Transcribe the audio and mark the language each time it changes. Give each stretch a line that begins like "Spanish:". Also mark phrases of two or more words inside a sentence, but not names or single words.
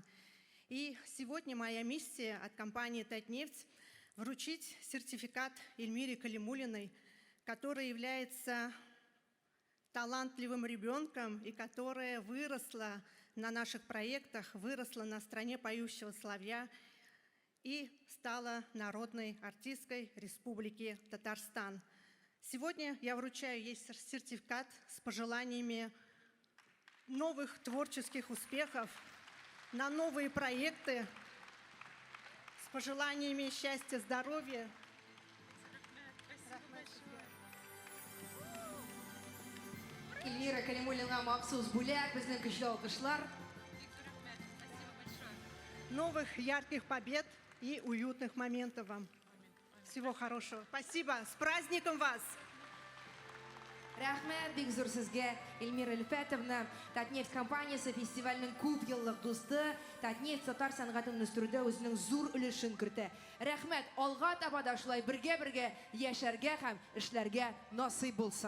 Russian: И сегодня моя миссия от компании «Татнефть» вручить сертификат Эльмире Калимуллиной, которая является талантливым ребенком и которая выросла на наших проектах, выросла на «Стране поющего соловья» и стала народной артисткой Республики Татарстан. Сегодня я вручаю ей сертификат с пожеланиями новых творческих успехов, на новые проекты, с пожеланиями счастья, здоровья.
Tatar: Эльмира Калимуллинга махсус бүләк, безнең көчле алкышлар.
Russian: Новых ярких побед и уютных моментов вам. Всего хорошего. Спасибо. С праздником вас!
Tatar: Рәхмәт бик зур сезгә, Эльмира Өлфәтовна. Татнефть компаниясе фестивальнең күп еллык дусты. Татнефть татар сәнгатен үстерүдә үзенең зур өлешен кертә. Рәхмәт, алга таба да шулай бергә яшәргә һәм эшләргә насыйп булсын.